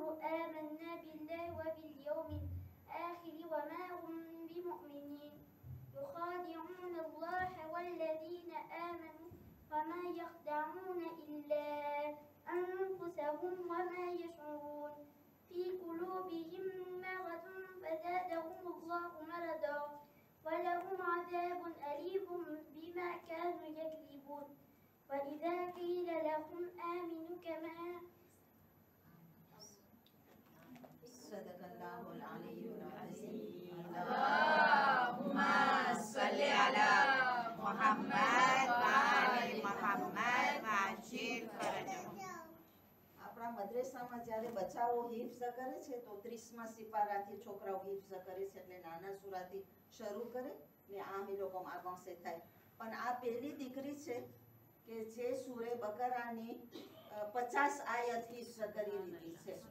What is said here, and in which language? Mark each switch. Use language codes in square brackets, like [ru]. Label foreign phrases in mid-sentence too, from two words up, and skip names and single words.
[ar] آمنا بالله وباليوم الآخر وما هم بمؤمنين يخادعون الله والذين آمنوا وما يخدعون إلا أنفسهم وما يشعرون في قلوبهم مرض فزادهم الله مرضا ولهم عذاب أليم بما كانوا يكذبون وإذا قيل لهم آمنوا كما صدق الله العلي العظيم اللهم صل على محمد وآل محمد وعجل فرجهم. [gu] આપણા મદ્રેસામાં જ્યારે બચ્ચાઓ હિફ્ઝ કરે છે તો 30મા સિપારાથી છોકરાઓ હિફ્ઝ કરે છે એટલે નાના સૂરાથી શરૂ કરે ને આમ એ લોકો આગળ થાય. પણ આ પહેલી દીકરી છે કે જે સૂરે બકરાની 50 આયત હિફ્ઝ કરી લીધી છે.